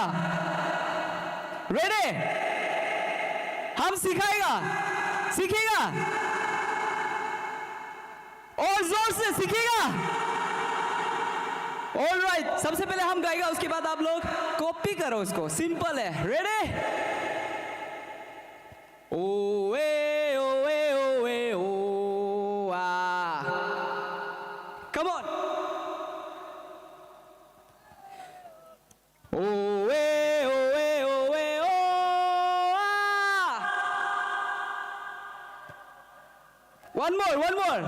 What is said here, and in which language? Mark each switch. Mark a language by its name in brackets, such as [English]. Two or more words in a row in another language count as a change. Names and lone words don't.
[Hindi] रेडी? हम सीखेगा और जोर से सीखेगा। [English] All right, [Hindi] सबसे पहले हम गाएगा, उसके बाद आप लोग कॉपी करो उसको, सिंपल है। रेडी? ओ ए ओ ए ओ ए ओ आ, [English] Come on. ओ ए ओ ए ओ ए ओ आ, One more.